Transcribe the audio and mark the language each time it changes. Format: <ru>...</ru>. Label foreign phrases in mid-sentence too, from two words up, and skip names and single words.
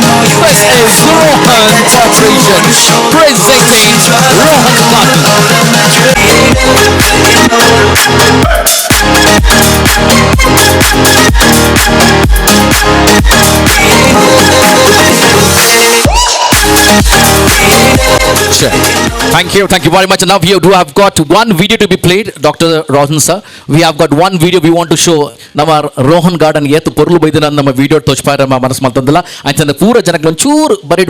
<en>This is Rohan Corporation presenting Rohan Sure. Thank you very much. Now we do have got one video to be played, Dr. Rohan sir. We have got one video we want to show.</en> <tcy>ನಮ್ಮ ರೋಹನ್ ಗಾರ್ಡನ್ ಏತು ಪೊರ್ಲು ಬೈದಿನ ನಮ್ಮ ವಿಡಿಯೋ ತೋಚ್ಪಾರ ಮನಸ್ಸು ಮಾಡ್ತಂದಲ್ಲ ಅಂಚಂದ ಪೂರ ಜನಕ್ಕೆ ಒಂಚೂರು ಬರಿಡ್</tcy>